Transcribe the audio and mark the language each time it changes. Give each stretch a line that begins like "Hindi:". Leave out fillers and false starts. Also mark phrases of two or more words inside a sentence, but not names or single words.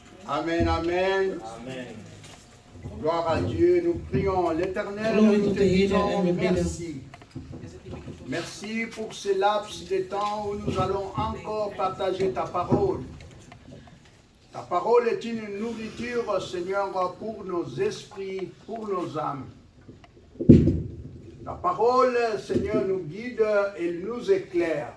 French: Amen, amen. Amen. Gloire à Dieu. Nous prions l'Éternel.
Dutch: Glorie
French: Nous
Dutch: tot te de Heer
French: disons
Dutch: en we bidden.
French: merci. Merci pour ce laps de temps où nous allons encore partager ta parole. Ta parole est une nourriture, Seigneur, pour nos esprits, pour nos âmes. Ta parole, Seigneur, nous guide et nous éclaire.